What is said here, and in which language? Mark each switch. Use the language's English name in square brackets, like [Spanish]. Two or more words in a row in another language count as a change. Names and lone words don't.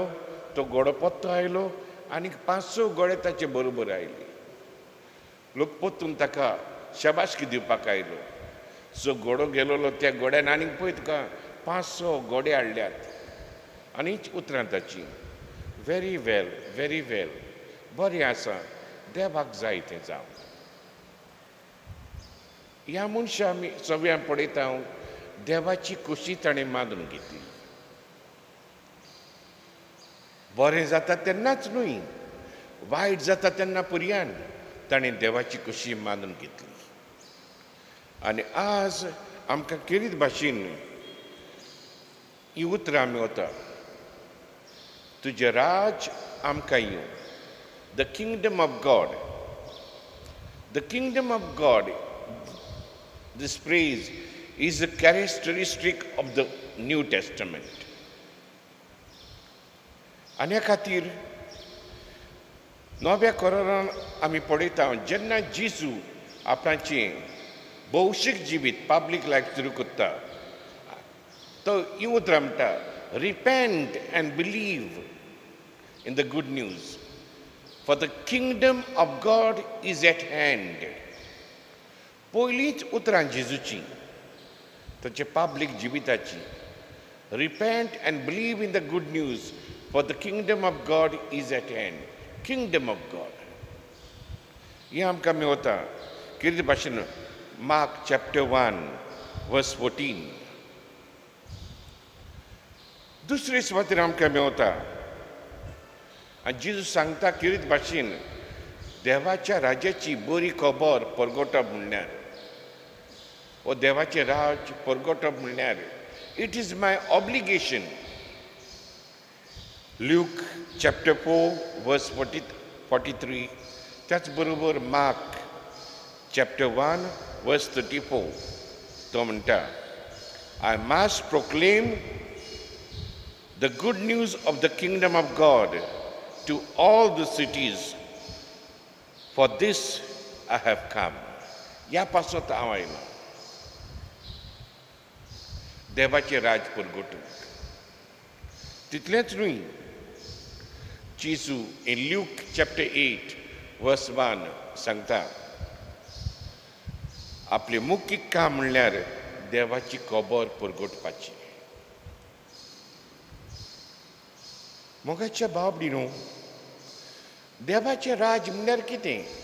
[Konkani] तो घोडो पत्तो आयलो आनीक 5-6 घोडे ताचे बरोबर आयले. लोक पत्तून ताका शाबासकी दिवपाक आयलो. जो घोडो गेलोलो त्या घोड्यान आनीक पळय तुका 5-6 घोडे हाडल्यात. आनीच उतरां ताची, [English] very well, very well. [Konkani] बरें आसा, देवाक जाय तें जावं. ह्या मनशा आमी सगळ्यां पळयता हांव, देवाची खोशी ताणें मागून घेतली. बरें जाता तेन्नाच न्हय, वायट जाता तेन्ना पर्यान ताणें देवाची खोशी मागून घेतली. आनी आज आमकां केरीत भाशेन ही उतरां आमी वता. तुजें राज आमकां येवं. [English] The Kingdom of God. The Kingdom of God, this phrase is a characteristic of the New Testament. [Konkani] आनी ह्या खातीर नव्या करारान आमी पळयता जेन्ना जेजू आपणाचें भौशीक जिवीत [English] public life [Konkani] सुरू करता, तो ही उतरां म्हणटा, [English] repent and believe in the good news, for the kingdom of God is at hand. [Konkani] पयलींच उतरां जेजूची, ताचे पब्लीक जिविताची, [English] repent and believe in the good news, for the kingdom of God is at hand. Kingdom of God. [Konkani] हें आमकां मेवता कितें भाशेन मार्क चॅप्टर 1 वर्स 14. दुसरे सुवातेर आमकां मेवता आनी जेजू सांगता कितें भाशेन देवाच्या राज्याची बरी खबर परगटप म्हणल्यार, वो देवाचें राज परगटप म्हणल्यार [English] it is my obligation. [Konkani] ल्यूक चॅप्टर 4 वर्स 43. त्याच बरोबर मार्क चॅप्टर 1 वर्स 34. तो म्हणटा, [English] I must proclaim the good news of the kingdom of God to all the cities, for this I have come. [Konkani] ह्या पासत हांव आयलो देवाचें राज परगटूंक. तितलेंच न्हय, जेजू [English] in Luke chapter 8 verse 1 [Konkani] सांगता आपले मुख्य काम म्हणल्यार देवाची खबर परगटपाची. मोगाच्या भाव भयणीनो, देवाचें राज म्हणल्यार कितें?